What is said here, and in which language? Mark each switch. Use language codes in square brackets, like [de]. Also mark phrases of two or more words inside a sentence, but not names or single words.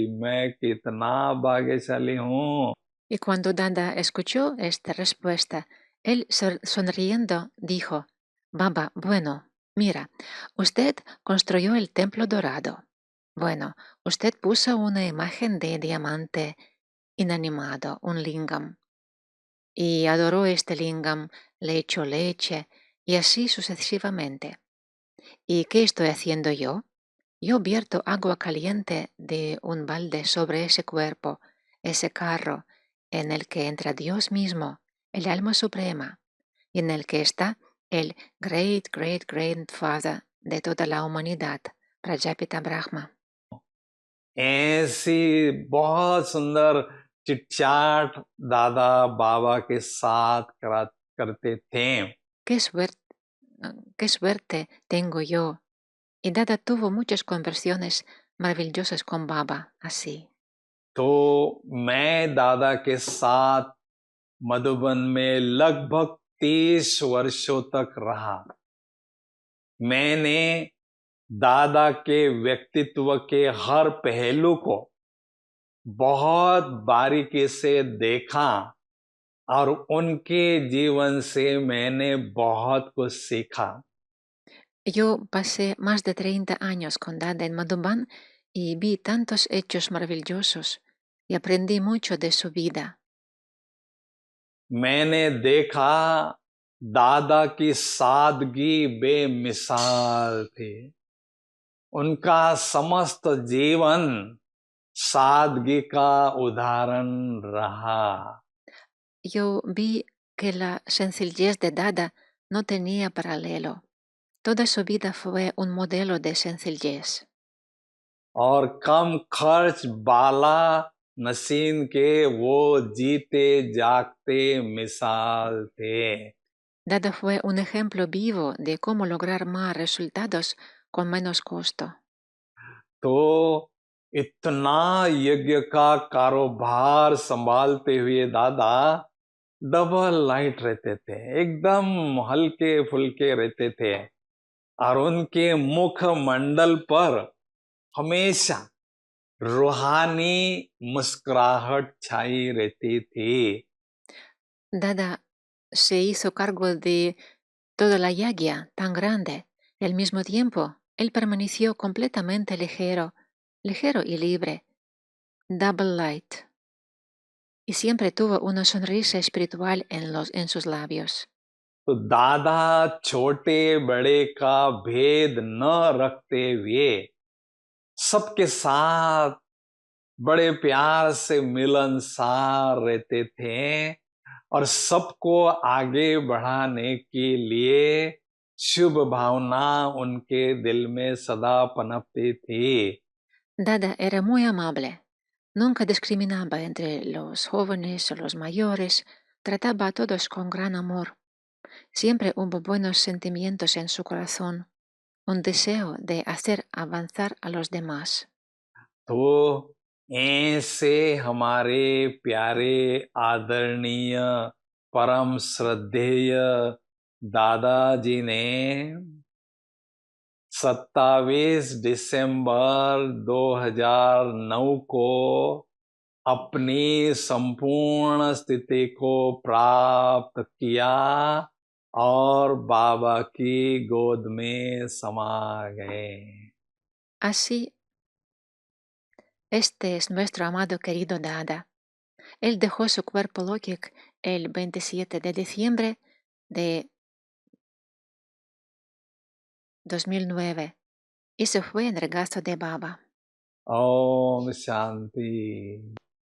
[hi] मैं कितना भाग्यशाली हूँ। [es] Y cuando Dada escuchó esta respuesta, él sonriendo dijo, Baba, bueno, mira, usted construyó el templo dorado. Bueno, usted puso una imagen de diamante inanimado, un lingam, y adoró este lingam, le echó leche, y así sucesivamente. ¿Y qué estoy haciendo yo? Yo vierto agua caliente de un balde sobre ese cuerpo, ese carro, en el que entra Dios mismo, el alma suprema, y en el que está el [en] Great Great Grandfather [es] de toda la humanidad, Prajapita Brahma. [hi] ऐसी बहुत सुंदर चिटचाट दादा बाबा के साथ करते थे। [es] ¡Qué suerte, qué suerte tengo yo! Y Dada tuvo muchas conversiones maravillosas con Baba, así. [hi] तो मैं दादा के साथ मधुबन में लगभग 30 वर्षों तक रहा। मैंने दादा के व्यक्तित्व के हर पहलू को बहुत बारीकी से देखा और उनके जीवन से मैंने बहुत कुछ सीखा। [es] Yo pasé más de 30 años con Dada en Madhuban y vi tantos hechos maravillosos y aprendí mucho de su vida. [hi] मैंने देखा दादा की सादगी बेमिसाल थी। उनका समस्त जीवन सादगी का उदाहरण रहा। [es] Yo vi que la sencillez de Dada no tenía paralelo. Toda su vida fue un modelo de sencillez. [hi] और कम खर्च बाला नसीन के वो जीते जागते मिसाल थे। [es] Dada fue un ejemplo vivo de cómo lograr más resultados con menos costo. [hi] तो इतना यज्ञ का कारोबार संभालते हुए दादा [en] double light [hi] रहते थे, एकदम हल्के फुल्के रहते थे और उनके मुख मंडल पर हमेशा रूहानी मुस्कुराहट छाई रहती थी। [es] Dada se hizo cargo de toda la yagya tan grande y al mismo tiempo él permaneció completamente ligero, ligero y libre, [en] double light, [es] y siempre tuvo una sonrisa espiritual en sus labios. [hi] तो दादा छोटे बड़े का भेद न रखते हुए सबके साथ बड़े प्यार से मिलनसार रहते थे और सबको आगे बढ़ाने के लिए शुभ भावना उनके दिल में सदा पनपती थी। [es] Dada era muy amable, nunca discriminaba entre los jóvenes o los mayores, trataba a todos con gran amor. Siempre hubo buenos sentimientos en su corazón, un deseo de hacer avanzar a los demás. [hi] तो ऐसे हमारे प्यारे आदरणीय परम श्रद्धेय दादाजी ने 27 दिसंबर 2009 को अपनी संपूर्ण स्थिति को प्राप्त किया और बाबा की गोद में समा गए। [es] Así, este es nuestro amado querido Dada. Él dejó su cuerpo lógic el 27 de diciembre de 2009 y se fue en regazo de Baba. [hi] ओम शांति।